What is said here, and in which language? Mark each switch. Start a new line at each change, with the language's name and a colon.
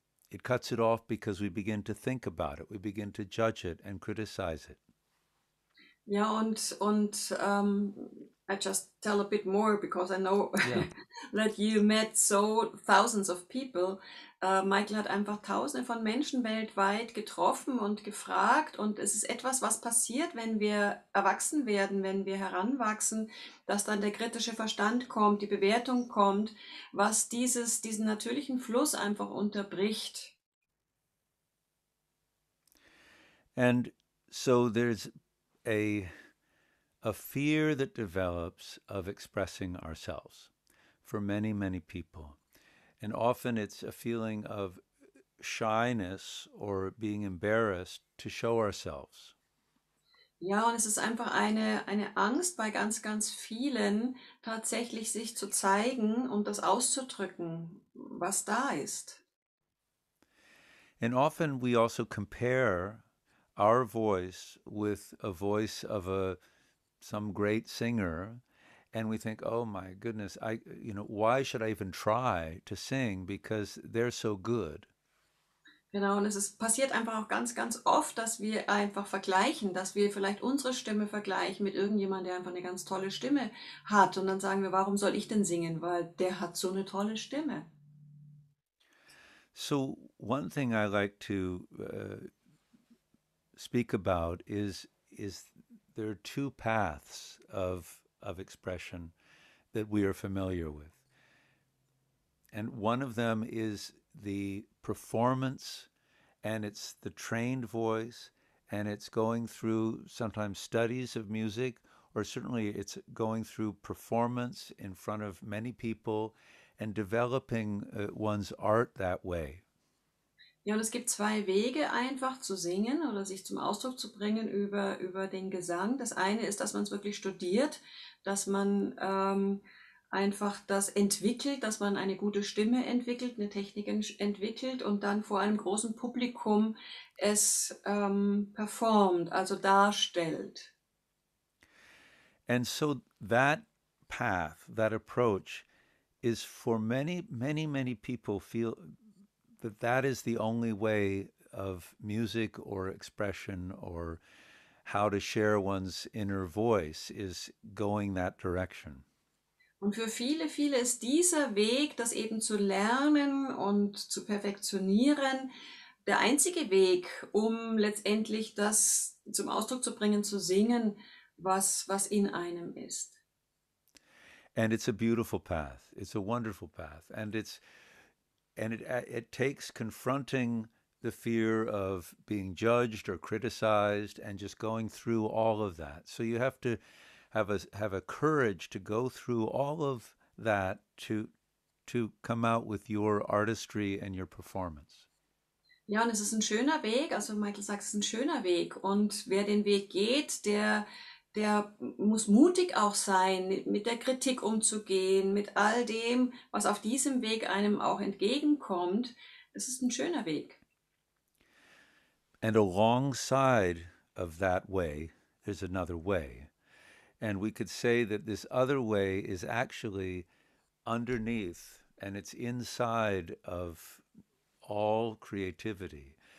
English: It cuts it off because we begin to think about it. We begin to judge it and criticize it.
German: Ja, und
English: I just tell a bit more because I know Yeah. that you met so thousands of people.
German: Michael hat einfach Tausende von Menschen weltweit getroffen und gefragt. Und es ist etwas, was passiert, wenn wir erwachsen werden, wenn wir heranwachsen, dass dann der kritische Verstand kommt, die Bewertung kommt, was diesen natürlichen Fluss einfach unterbricht.
English: And so there's a a fear that develops of expressing ourselves for many, many people. And often it's a feeling of shyness or being embarrassed to show ourselves.
German: Ja, und es ist einfach eine Angst bei ganz, ganz vielen, tatsächlich sich zu zeigen und das auszudrücken, was da ist.
English: And often we also compare our voice with a voice of some great singer, and we think, oh my goodness, why should I even try to sing because they're so good?
German: Genau, und passiert einfach auch ganz, ganz oft, dass wir einfach vergleichen, dass wir vielleicht unsere Stimme vergleichen mit irgendjemandem, der einfach eine ganz tolle Stimme hat. Und dann sagen wir, warum soll ich denn singen? Weil der hat so eine tolle Stimme.
English: So one thing I like to speak about is there are two paths of expression that we are familiar with. And one of them is the performance, and it's the trained voice, and it's going through sometimes studies of music, or certainly it's going through performance in front of many people and developing one's art that way.
German: Ja, und es gibt zwei Wege, einfach zu singen oder sich zum Ausdruck zu bringen über den Gesang. Das eine ist, dass man es wirklich studiert, dass man einfach das entwickelt, dass man eine gute Stimme entwickelt, eine Technik entwickelt und dann vor einem großen Publikum es performt, also darstellt.
English: And so that path, that approach, is for many, many, many people feel that that is the only way of music or expression or how to share one's inner voice is going that direction.
German: Und für viele, viele ist dieser Weg, das eben zu lernen und zu perfektionieren, der einzige Weg, um letztendlich das zum Ausdruck zu bringen, zu singen, was in einem ist.
English: And it's a beautiful path. It's a wonderful path. It takes confronting the fear of being judged or criticized and just going through all of that. So you have to have a courage to go through all of that to come out with your artistry and your performance.
German: Ja, und es ist ein schöner Weg, also Michael sagt, es ist ein schöner Weg. Und wer den Weg geht, der muss mutig auch sein, mit der Kritik umzugehen, mit all dem, was auf diesem Weg einem auch entgegenkommt. Es ist ein schöner Weg.
English: And alongside of that way, there's another way. And we could say that this other way is actually underneath and it's inside of all creativity.